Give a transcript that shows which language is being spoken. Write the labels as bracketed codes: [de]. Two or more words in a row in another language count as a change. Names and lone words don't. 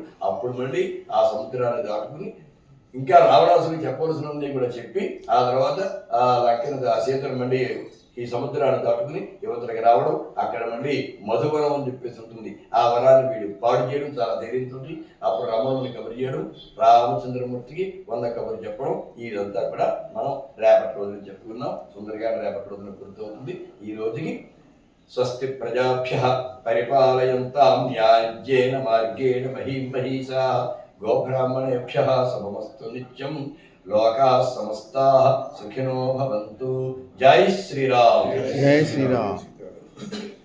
[te] అప్పుడు మళ్ళీ ఆ సముద్రాన్ని దాటుకుని ఇంకా రావణాసుడికి చెప్పవలసినది కూడా చెప్పి, ఆ తర్వాత ఆ లంకను ఆ సీతను మళ్ళీ ఈ సముద్రాన్ని దాటుకుని యువతలకి రావడం. అక్కడ మళ్ళీ మధువనం అని చెప్పేసి ఉంటుంది. ఆ వనాన్ని వీడు పాడు చేయడం చాలా ధైర్యంతో. అప్పుడు రమణుని కబురు చేయడం, రామచంద్రమూర్తికి 100 కబురు చెప్పడం. ఇదంతా కూడా మనం రేపటి రోజున చెప్పుకున్నాం. సుందరగా రేపటి రోజున గుర్తవుతుంది. ఈ రోజుకి [sa] స్వస్తి ప్రజాభ్యః పరిపాలయంతాం న్యాయేన మార్గేణ మహీం మహీషాః గోబ్రాహ్మణేభ్యః శుభమస్తు నిత్యం. లోకాః సమస్తాః సుఖినో భవంతు. [te] జై శ్రీరామ్. జై శ్రీరామ్.